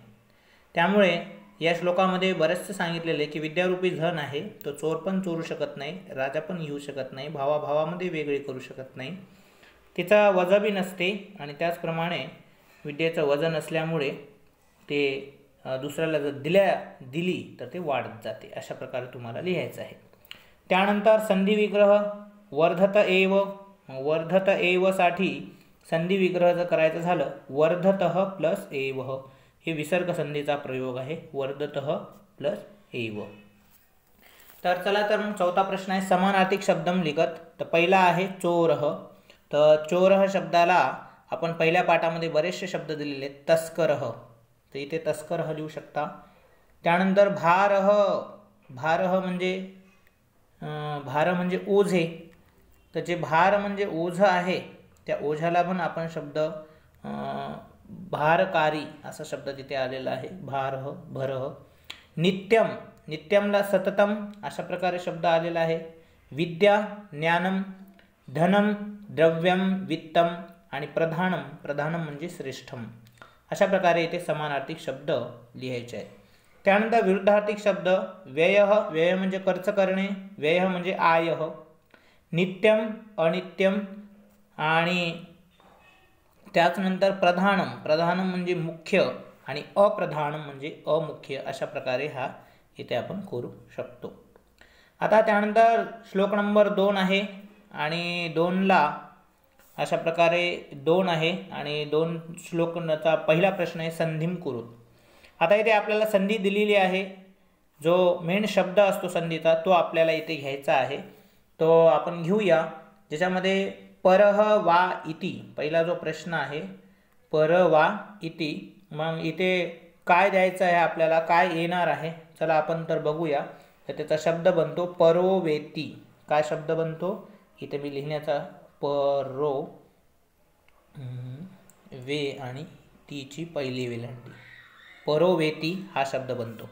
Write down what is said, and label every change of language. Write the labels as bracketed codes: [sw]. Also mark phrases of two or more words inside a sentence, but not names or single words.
[mr] त्यामुळे या श्लोकामध्ये बरेचसे सांगितलेले की विद्यारूपी धन आहे तो चोर पण चोरू शकत नाही, राजा पण घेऊ शकत नाही, भावाभावामध्ये वेगळे करू शकत नाही, तिचा वजबी नसते। आणि त्याचप्रमाणे विद्येचं वजन असल्यामुळे ते दुसऱ्याला जर दिली तर ते वाढत जाते। अशा प्रकारे तुम्हाला लिहायचं आहे। त्यानंतर संधी विग्रह, [sa] वर्धत एव, वर्धत एव [mr] साठी संधी विग्रह जर करायचं झालं, वर्धतः प्लस एव, हे विसर्ग संधीचा प्रयोग आहे, वर्धतः प्लस एव। तर चला तर मग चौथा प्रश्न आहे, [sa] समानार्थी शब्दम लिखत। [mr] तर पहिला आहे चोरः। तर चोरः शब्दाला आपण पहिल्या पाठामध्ये बरेचसे शब्द दिलेले आहेत, तस्करः, तर इथे तस्करः लिहू शकता। त्यानंतर भारः, भारः म्हणजे भार म्हणजे ओझे, तर जे भार म्हणजे ओझं आहे त्या ओझ्याला पण आपण शब्द भारकारी असा शब्द तिथे आलेला आहे, [sa] भारः भरः। [mr] नित्यम, नित्यमला सततम अशा प्रकारे शब्द आलेला आहे। [sa] विद्या, ज्ञानम, धनम, द्रव्यम, वित्तम आणि प्रधानम, प्रधानम म्हणजे श्रेष्ठम। [mr] अशा प्रकारे इथे समानार्थी शब्द लिहायचे आहेत। त्यानंतर विरुद्धार्थी शब्द, व्ययः, व्यय म्हणजे खर्च करणे, व्ययः म्हणजे आयः। नित्यम, अनित्यम आणि त्याचनंतर प्रधानम, प्रधानम म्हणजे मुख्य आणि अप्रधानम म्हणजे अमुख्य। अशा प्रकारे हा इथे आपण करू शकतो। आता त्यानंतर श्लोक नंबर 2 आहे आणि 2ला अशा प्रकारे 2 आहे आणि 2 श्लोकाचा पहिला प्रश्न आहे [sa] संधिम कुरुत। [mr] आता इथे आपल्याला संधी दिलेली आहे, जो मेन शब्द असतो संधीचा तो आपल्याला इथे घ्यायचा आहे, तो आपण घेऊया। ज्याच्यामध्ये [sa] परः वा इति, [mr] पहिला जो प्रश्न आहे [sa] परः वा इति, [mr] मग इथे काय द्यायचं आहे आपल्याला, काय येणार आहे, चला आपण तर बघूया। तर त्याचा शब्द बनतो परोवेती। काय शब्द बनतो इथे मी लिहिण्याचा, परो वे आणि तीची पहिली वेलांटी, परोवेती हा शब्द बनतो।